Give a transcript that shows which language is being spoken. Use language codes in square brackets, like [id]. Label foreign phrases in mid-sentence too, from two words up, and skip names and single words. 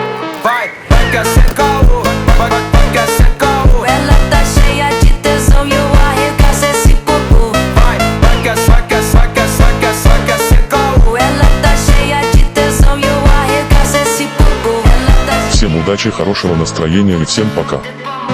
[pt] Vai, vai que é, cê caô. Vai, vai que é, cê caô. Ela tá cheia de tesão e eu arregaço esse popô. Vai, vai que é, vai que é, vai que é, vai que é, vai que é, cê caô. Ela tá cheia de tesão e eu arregaço esse popô. Ela tá [ru] Всем удачи, хорошего настроения и всем пока. Bye.